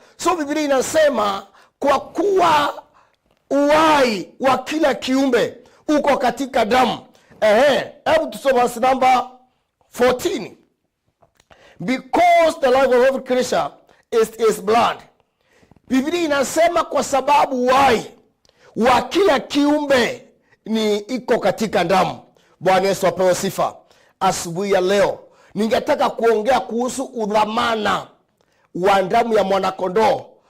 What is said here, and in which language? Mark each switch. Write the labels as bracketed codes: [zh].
[sw] So Biblia inasema kwa kuwa uhai wa kila kiumbe uko katika damu. Hebu tusome [en] verse number 14. Because the life of every creature is blood. [sw] Biblia inasema kwa sababu uhai wa kila kiumbe iko katika damu. Bwana Yesu apewe sifa. Asubuhi ya leo ningetaka kuongea kuhusu udhamana wa damu ya mwanakondoo.